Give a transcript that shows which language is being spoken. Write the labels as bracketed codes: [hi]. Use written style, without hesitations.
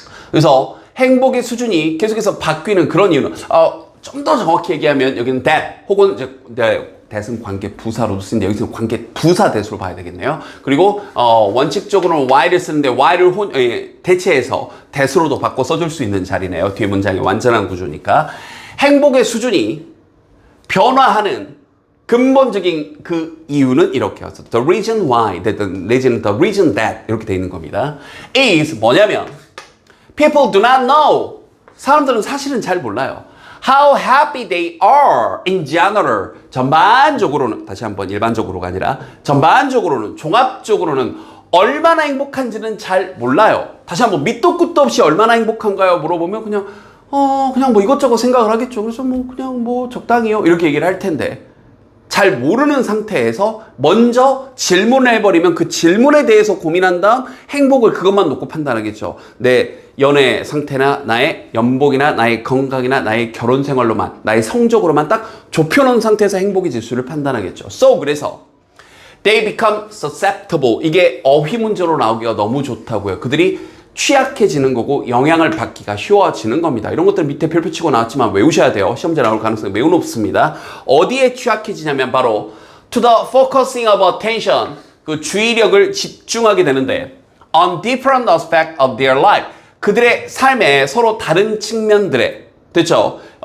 [ko] 그래서 행복의 수준이 계속해서 바뀌는 그런 이유는 좀 더 정확히 얘기하면 여기는 that 혹은 이제 that은 관계 부사로도 쓰는데 여기서는 관계 부사 that으로 봐야 되겠네요. 그리고 원칙적으로는 why를 쓰는데 why를 대체해서 that으로도 바꿔 써줄 수 있는 자리네요. 뒤에 문장의 완전한 구조니까. 행복의 수준이 변화하는 근본적인 그 이유는 이렇게 왔어. [en] The reason why, the reason that [ko] 이렇게 돼 있는 겁니다. [en] is [ko] 뭐냐면 [en] people do not know. [ko] 사람들은 사실은 잘 몰라요. [en] How happy they are in general. [ko] 전반적으로는, 다시 한번 일반적으로가 아니라 전반적으로는, 종합적으로는 얼마나 행복한지는 잘 몰라요. 다시 한번 밑도 끝도 없이 얼마나 행복한가요? 물어보면 그냥 뭐 이것저것 생각을 하겠죠. 그래서 그냥 적당히요. 이렇게 얘기를 할 텐데 잘 모르는 상태에서 먼저 질문을 해버리면 그 질문에 대해서 고민한 다음 행복을 그것만 놓고 판단하겠죠. 내 연애 상태나 나의 연봉이나 나의 건강이나 나의 결혼 생활로만, 나의 성적으로만 딱 좁혀놓은 상태에서 행복의 지수를 판단하겠죠. [en] So [ko] 그래서 [en] they become susceptible. [ko] 이게 어휘 문제로 나오기가 너무 좋다고요. 그들이 취약해지는 거고 영향을 받기가 쉬워지는 겁니다. 이런 것들 밑에 별표 치고 나왔지만 외우셔야 돼요. 시험제 나올 가능성이 매우 높습니다. 어디에 취약해지냐면 바로 [en] to the focusing of attention, [ko] 그 주의력을 집중하게 되는데 [en] on different aspects of their life, [ko] 그들의 삶의 서로 다른 측면들에, 됐죠?